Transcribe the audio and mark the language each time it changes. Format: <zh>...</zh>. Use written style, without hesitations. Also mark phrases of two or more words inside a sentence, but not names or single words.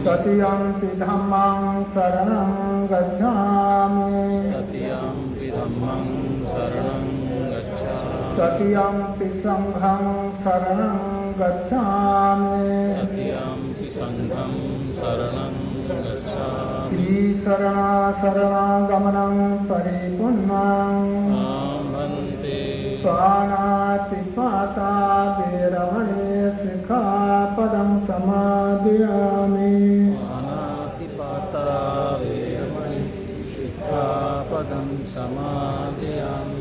<pi>तृतीयम्पि धम्मं शरणं गच्छामि तृतीयम्पि धम्मं शरणं गच्छामि तृतीयम्पि संघं शरणं गच्छामि तृतीयम्पि संघं शरणं गच्छामि शरणागमनं परिपूर्णं भन्ते पाणातिपाता वेरमणि शिखापदं समादयामि पाणातिपाता वेरमणि शिक्षापदं समादयामि</pi>